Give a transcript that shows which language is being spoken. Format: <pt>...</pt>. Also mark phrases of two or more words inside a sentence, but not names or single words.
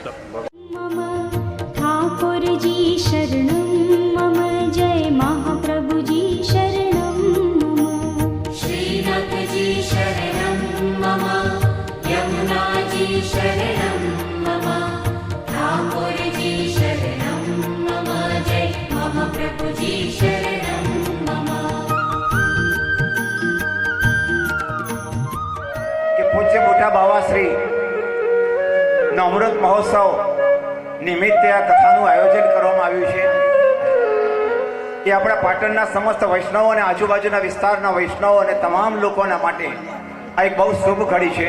<sa>मम ठाकुर जी शरणं मम, जय महाप्रभु जी शरणं मम। श्रीनाथ जी शरणं मम, यमुना जी शरणं मम, ठाकुर जी शरणं मम, जय महाप्रभु जी शरणं मम।</sa> <gu>કે પૂજ્ય મોટા બાવાશ્રી નો અમૃત મહોત્સવ નિમિત્તે આ કથાનું આયોજન કરવામાં આવ્યું છે એ આપણા પાટણના સમસ્ત વૈષ્ણવો અને આજુબાજુના વિસ્તારના વૈષ્ણવો અને તમામ લોકોના માટે આ એક બહુ શુભ ઘડી છે.</gu>